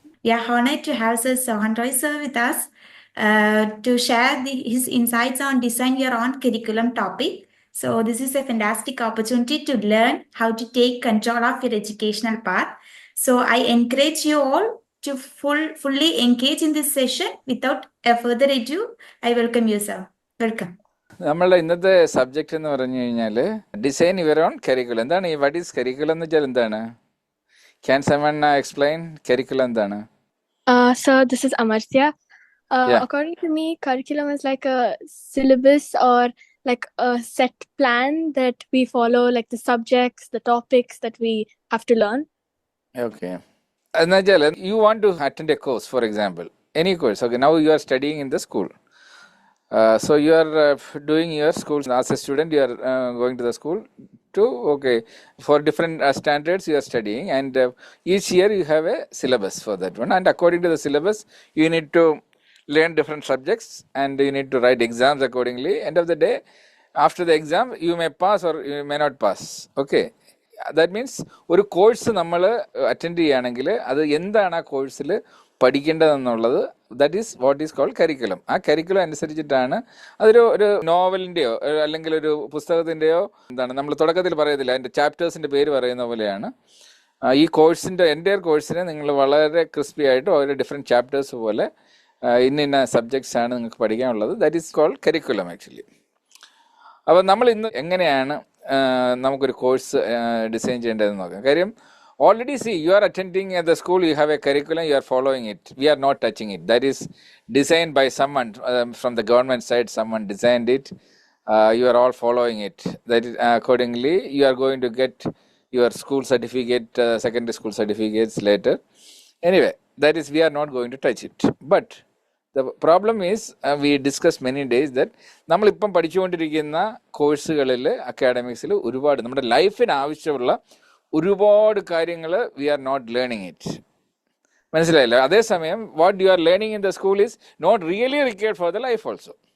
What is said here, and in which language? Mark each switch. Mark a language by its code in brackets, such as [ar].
[en] We are honored to have Sir Sohan Roy sir with us to share his insights on design your own curriculum topic. So this is a fantastic opportunity to learn how to take control of your educational path. So I encourage you all to fully engage in this session. Without further ado, I welcome you, sir. Welcome. [ml] നമ്മളുടെ ഇന്നത്തെ subject എന്ന് പറഞ്ഞു കഴിഞ്ഞാൽ design your own curriculum. എന്താണ് ഈ [en] what is curriculum [ml] എന്ന് വെച്ചാൽ എന്താണ്? [en] can someone explain curriculum [ml] എന്താണ്? [en] So this is Amartya. Yeah. According to me, curriculum is like a syllabus or like a set plan that we follow, like the subjects, the topics that we have to learn. Okay. [ml] എന്ന് വെച്ചാൽ [en] You want to attend a course, for example any course. Okay, now you are studying in the school. So you are doing your school as a student. You are going to the school to for different standards you are studying, and each year you have a syllabus for that one. And according to the syllabus, you need to learn different subjects, and you need to write exams accordingly. End of the day, after the exam, you may pass or you may not pass. Okay. That means [ml] ഒരു course നമ്മൾ attend ചെയ്യുകയാണെങ്കിൽ അത് എന്താണ് ആ കോഴ്സിൽ പഠിക്കേണ്ടതെന്നുള്ളത്, [en] That is what is called curriculum. [ml] ആ curriculum അനുസരിച്ചിട്ടാണ് ഒരു നോവലിൻ്റെയോ അല്ലെങ്കിൽ ഒരു പുസ്തകത്തിൻ്റെയോ നമ്മൾ തുടക്കത്തിൽ പറയത്തില്ല, അതിൻ്റെ ചാപ്റ്റേഴ്സിൻ്റെ പേര് പറയുന്ന പോലെയാണ് ഈ കോഴ്സിൻ്റെ എൻ്റയർ കോഴ്സിനെ നിങ്ങൾ വളരെ ക്രിസ്പി ആയിട്ട് ഓരോ ഡിഫറെൻറ്റ് ചാപ്റ്റേഴ്സ് പോലെ ഇന്ന സബ്ജക്ട്സ് ആണ് നിങ്ങൾക്ക് പഠിക്കാനുള്ളത്. [en] That is called curriculum actually. [ml] അപ്പോൾ നമ്മൾ ഇന്ന് എങ്ങനെയാണ് നമുക്കൊരു കോഴ്സ് ഡിസൈൻ ചെയ്യേണ്ടതെന്ന് നോക്കാം. [en] കാര്യം already see, you are attending at the school, you have a curriculum, you are following it. We are not touching it. That is designed by someone from the government side. Someone designed it. You are all following it. That is, accordingly you are going to get your school certificate, secondary school certificates later. Anyway, that is, we are not going to touch it. But the problem is, we discussed many days that [ml] നമ്മളിപ്പം പഠിച്ചുകൊണ്ടിരിക്കുന്ന കോഴ്സുകളിൽ അക്കാഡമിക്സിൽ ഒരുപാട് നമ്മുടെ ലൈഫിന് ആവശ്യമുള്ള ഒരുപാട് കാര്യങ്ങൾ [en] We are not learning it. [ml] മനസ്സിലായില്ല? അതേസമയം [en] What you are learning in the school is not really required for the life also.